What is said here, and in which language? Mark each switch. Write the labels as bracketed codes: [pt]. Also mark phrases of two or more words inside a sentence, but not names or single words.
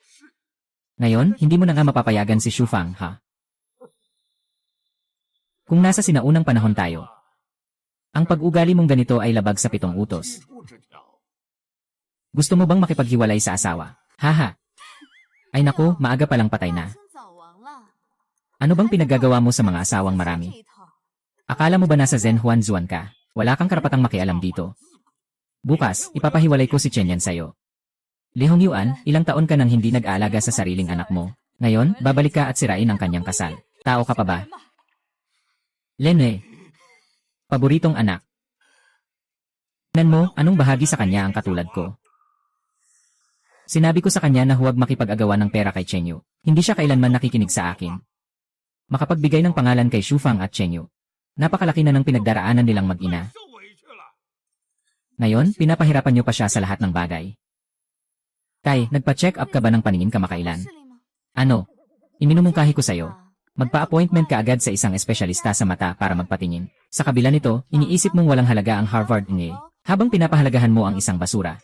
[tl] Ngayon, hindi mo na nga mapapayagan si Shufang, ha? Kung nasa sinaunang panahon tayo, ang pag-ugali mong ganito ay labag sa 7 utos. [zh] 不知条。 [tl] Gusto mo bang makipaghiwalay sa asawa? Haha. Ay naku, maaga palang patay na. [zh] 生早亡了。 [tl] Ano bang pinaggagawa mo sa mga asawang [zh] 这 [tl] marami? [zh] 一套， [tl] Akala mo ba nasa Zen Juan Zuan ka? Wala kang karapatang makialam dito. Bukas, ipapahiwalay ko si Chen Yan sa'yo. Li Hongyuan, ilang taon ka nang hindi nag-aalaga sa sariling anak mo. Ngayon, babalik ka at sirain ang kanyang kasal. Tao ka pa ba? Lenwei. Paboritong anak. Tingnan mo, anong bahagi sa kanya ang katulad ko? Sinabi ko sa kanya na huwag makipag-agawan ng pera kay Chen Yu. Hindi siya kailanman nakikinig sa akin. Makapagbigay ng pangalan kay Shufang at Chen Yu. Napakalaki na ng pinagdaraanan nilang mag-ina. [zh] 受委屈了。 [tl] Ngayon, pinapahirapan niyo pa siya sa lahat ng bagay. Tay, nagpa-check up ka ba ng paningin kamakailan? [zh] 视力吗？ [tl] Ano? Iminumungkahi ko sa'yo. [zh] 啊 [tl] Magpa-appointment ka agad sa isang espesyalista sa mata para magpatingin. Sa kabila nito, iniisip mong walang halaga ang Harvard MA. Habang pinapahalagahan mo ang isang basura.